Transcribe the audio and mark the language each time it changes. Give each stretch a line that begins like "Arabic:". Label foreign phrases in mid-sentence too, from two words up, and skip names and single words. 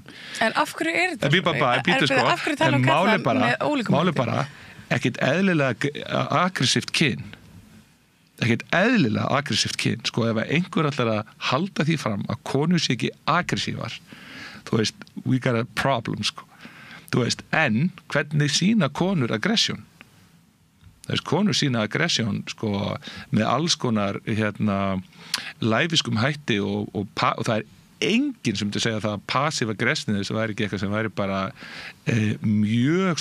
Icelandic: En af hverju er þetta? Bara ekkert eðlilega aggressíft kyn sko, ef einhver ætlar að halda því fram að konur sé ekki aggressívar, þú veist,
English: we got a problem
Icelandic: sko, þú veist, en hvernig sína konur aggression? Þess konur sína aggression sko með alls konar hérna læfiskum hætti og það er enginn sem myndi segja það að
English: passive aggressiveness
Icelandic: væri ekki eitthvað sem væri bara mjög